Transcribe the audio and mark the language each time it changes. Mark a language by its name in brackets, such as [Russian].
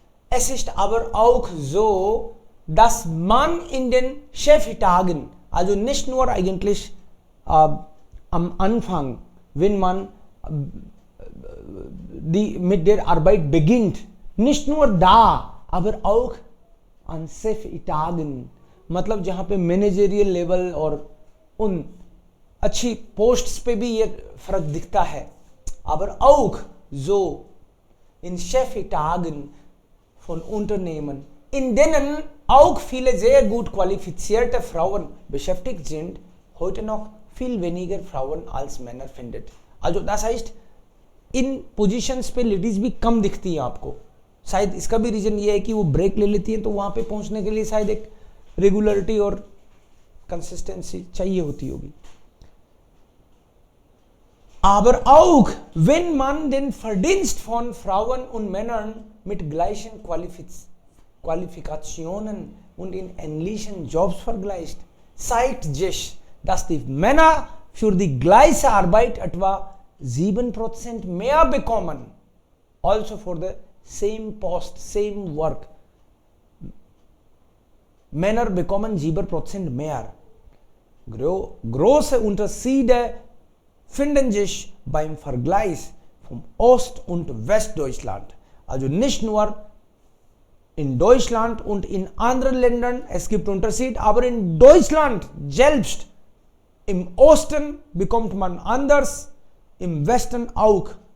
[German] Es ist aber auch so, dass man in den Chefetagen, also nicht nur eigentlich am Anfang, wenn man mit der Arbeit beginnt, nicht nur da, aber auch an Chefetagen, [Hindi] मतलब जहाँ पे managerial level और उन अच्छी posts पे भी ये फर्क दिखता है. [German] Aber auch so in Chefetagen von Unternehmen, in denen auch viele sehr gut qualifizierte Frauen beschäftigt sind, heute noch viel weniger Frauen als Männer findet. Also das heißt, [Hindi] in positions पे ladies भी कम दिखती हैं आपको. शायद इसका भी reason ये है कि वो ब्रेक ले लेती हैं, तो वहां पे पहुंचने के लिए शायद एक रेगुलरिटी और कंसिस्टेंसी चाहिए होती होगी. [German] Aber auch wenn man den Verdienst von Frauen und Männern mit gleichen Qualifikationen und in ähnlichen Jobs vergleicht, zeigt sich, dass die Männer für die gleiche Arbeit etwa 7% mehr bekommen. [English] Also for the same post, same work. [German] Männer bekommen 7% mehr. Große Unterschiede finden sich beim Vergleich von Ost- und Westdeutschland. Also nicht nur in Deutschland und in anderen Ländern, es gibt Unterschied, aber in Deutschland selbst, im Osten bekommt man anders, im Westen auch.